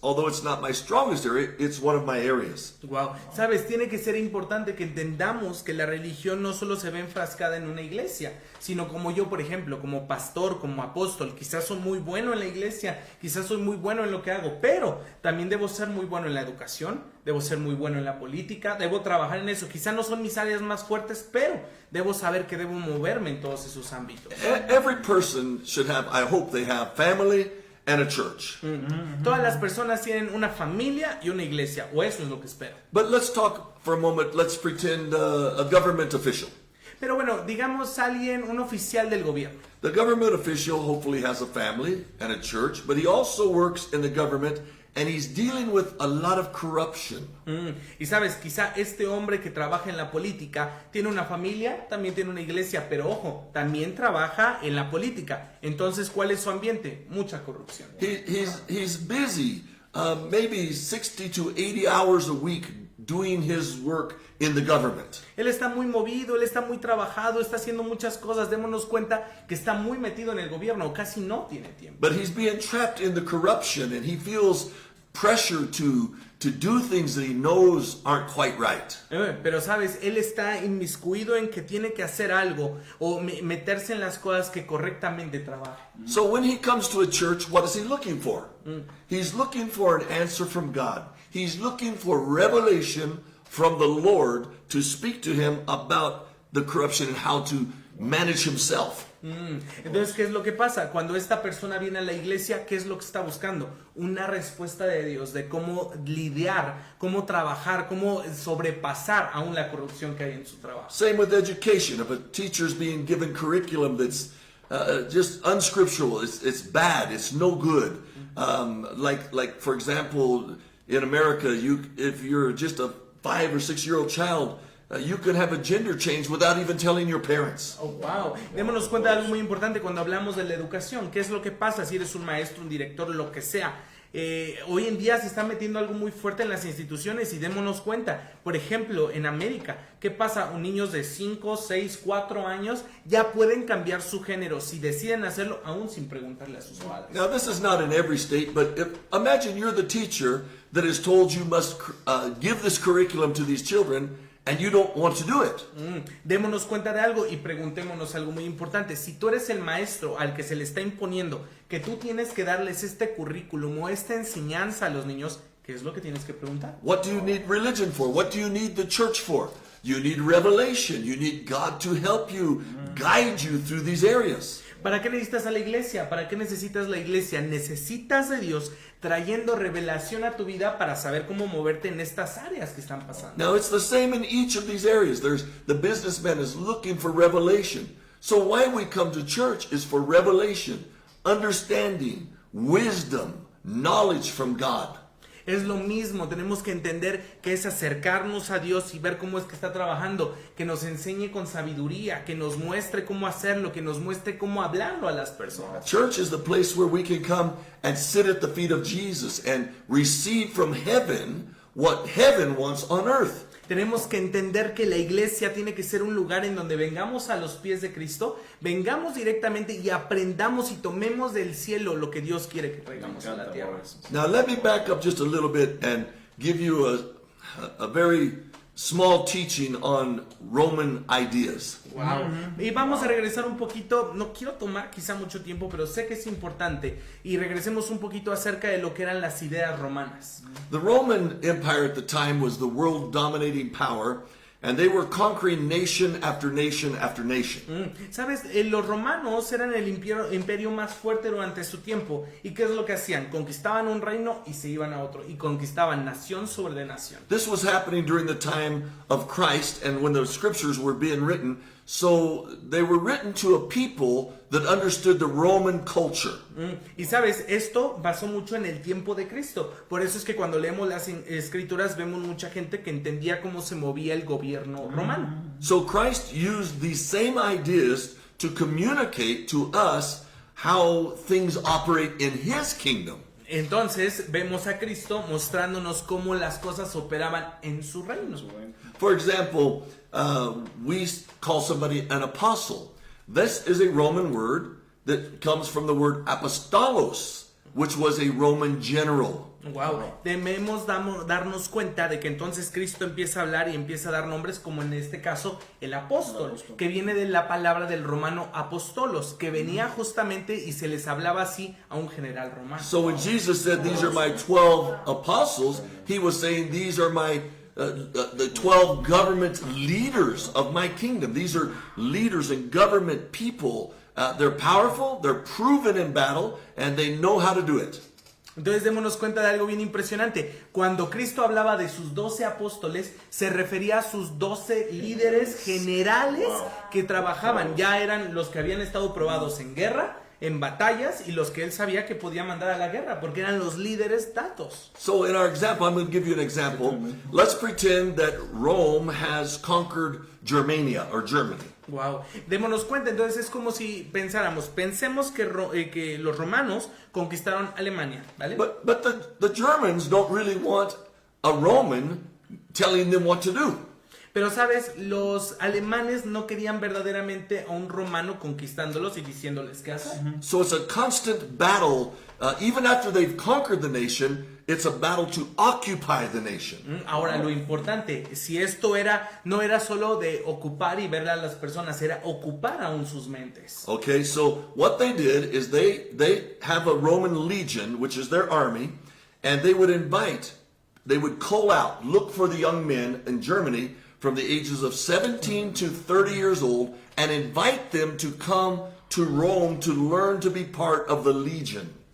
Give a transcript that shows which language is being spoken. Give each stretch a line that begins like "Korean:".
English: Although it's not my strongest area, it's one of my areas.
Spanish: Wow, sabes, tiene que ser importante que entendamos que la religión no solo se ve enfrascada en una iglesia, sino como yo, por ejemplo, como pastor, como apóstol, quizás soy muy bueno en la iglesia, quizás soy muy bueno en lo que hago, pero también debo ser muy bueno en la educación, debo ser muy bueno en la política, debo trabajar en eso. Quizás no son mis áreas más fuertes, pero debo saber que debo moverme en todos esos ámbitos.
English: Every person should have, I hope they have, family and a church.
Spanish: Todas las personas tienen una familia y una iglesia, o eso es lo que espero.
English: But let's talk for a moment, let's pretend a government official.
Spanish: Pero bueno, digamos alguien, un oficial del gobierno.
English: The government official hopefully has a family and a church, but he also works in the government and he's dealing with a lot of corruption.
Spanish: Y sabes, quizá este hombre que trabaja en la política tiene una familia, también tiene una iglesia, pero ojo, también trabaja en la política. Entonces, ¿cuál es su ambiente? Mucha corrupción.
English: He's busy, maybe 60 to 80 hours a week doing his work in the government.
Spanish: Él está muy movido, él está muy trabajado, está haciendo muchas cosas. Démonos cuenta que está muy metido en el gobierno, casi no tiene tiempo.
English: But he's being trapped in the corruption and he feels pressure to do things that he knows aren't quite right.
Spanish: Pero sabes, él está inmiscuido en que tiene que hacer algo o meterse en las cosas que correctamente trabaja.
English: So when he comes to a church, what is he looking for? He's looking for an answer from God. He's looking for revelation from the Lord to speak to him about the corruption and how to manage himself.
Spanish: Entonces, ¿qué es lo que pasa? Cuando esta persona viene a la iglesia, ¿qué es lo que está buscando? Una respuesta de Dios de cómo lidiar, cómo trabajar, cómo sobrepasar aún la corrupción que hay en su trabajo.
English: Same with education. If a teacher's being given curriculum that's just unscriptural, it's bad, it's no good. Like for example, in America, if you're just a 5 or 6 year old child, you could have a gender change without even telling your parents. Oh, wow.
Spanish: Démonos cuenta de algo muy importante cuando hablamos de la educación. ¿Qué es lo que pasa si eres un maestro, un director, lo que sea? Hoy en día se está metiendo algo muy fuerte en las instituciones y démonos cuenta. Por ejemplo, en América, ¿qué pasa? Niños de 5, 6, 4 años ya pueden cambiar su género si deciden hacerlo aún sin preguntarle a sus padres.
English: Now, this is not in every state, but imagine you're the teacher that is told you must give this curriculum to these children and you don't want to do it.
Spanish: Démonos cuenta de algo y preguntémonos algo muy importante. Si tú eres el maestro al que se le está imponiendo que tú tienes que darles este currículum o esta enseñanza a los niños, ¿qué es lo que tienes que preguntar?
English: What do you need religion for? What do you need the church for? You need revelation. You need God to help you, guide you through these areas.
Spanish: ¿Para qué necesitas a la iglesia? ¿Para qué necesitas la iglesia? Necesitas de Dios trayendo revelación a tu vida para saber cómo moverte en estas áreas que están pasando.
English: Now, it's the same in each of these areas. The businessman is looking for revelation. So why we come to church is for revelation, understanding, wisdom, knowledge from God.
Spanish: Es lo mismo, tenemos que entender que es acercarnos a Dios y ver cómo es que está trabajando, que nos enseñe con sabiduría, que nos muestre cómo hacerlo, que nos muestre cómo hablarlo a las personas.
English: Church is the place where we can come and sit at the feet of Jesus and receive from heaven what heaven wants on earth.
Spanish: Tenemos que entender que la iglesia tiene que ser un lugar en donde vengamos a los pies de Cristo, vengamos directamente y aprendamos y tomemos del cielo lo que Dios quiere que traigamos a la tierra.
English: Now let me back up just a little bit and give you a very small teaching on Roman ideas. Wow.
Spanish: Y vamos a regresar un poquito, no quiero tomar quizá mucho tiempo, pero sé que es importante. Y regresemos un poquito acerca de lo que eran las ideas romanas.
English: The Roman Empire at the time was the world dominating power, and they were conquering nation after nation after nation.
Spanish: ¿Sabes? Los romanos eran el imperio más fuerte durante su tiempo. ¿Y qué es lo que hacían? Conquistaban un reino y se iban a otro. Y conquistaban nación sobre nación.
English: This was happening during the time of Christ and when the scriptures were being written. So they were written to a people that understood the Roman culture.
Spanish: Y sabes, esto pasó mucho en el tiempo de Cristo. Por eso es que cuando leemos las escrituras vemos mucha gente que entendía cómo se movía el gobierno romano.
English: So Christ used these same ideas to communicate to us how things operate in his kingdom.
Spanish: Entonces vemos a Cristo mostrándonos cómo las cosas operaban en su reino.
English: For example, we call somebody an apostle. This is a Roman word that comes from the word apostolos, which was a Roman general.
Spanish: Wow, debemos darnos cuenta de que entonces Cristo empieza a hablar y empieza a dar nombres como en este caso el apóstol, que viene de la palabra del romano apostolos, que venía justamente y se les hablaba así a un general romano.
English: So when Jesus said, "These are my 12 apostles," he was saying, "These are my the 12 government leaders of my kingdom." These are leaders and government people. They're powerful, they're proven in battle, and they know how to do it.
Spanish: Entonces démonos cuenta de algo bien impresionante. Cuando Cristo hablaba de sus 12 apóstoles, se refería a sus 12 líderes generales que trabajaban. Ya eran los que habían estado probados en guerra, en batallas, y los que él sabía que podía mandar a la guerra, porque eran los líderes datos.
English: So in our example, I'm going to give you an example. Let's pretend that Rome has conquered Germania or Germany. Wow.
Spanish: Démonos cuenta, entonces es como si pensemos que los romanos conquistaron Alemania, ¿vale?
English: But the Germans don't really want a Roman telling them what to do.
Spanish: Pero sabes, los alemanes no querían verdaderamente a un romano conquistándolos y diciéndoles qué hacer.
English: So it's a constant battle. Even after they've conquered the nation, it's a battle to occupy the nation.
Spanish: Ahora, lo importante, si esto no era solo de ocupar y ver a las personas, era ocupar aún sus mentes.
English: Okay, so what they did is they have a Roman legion, which is their army, and they would call out, look for the young men in Germany from the ages of 17 to 30 years old, and invite them to come to Rome to learn to be part of the legion.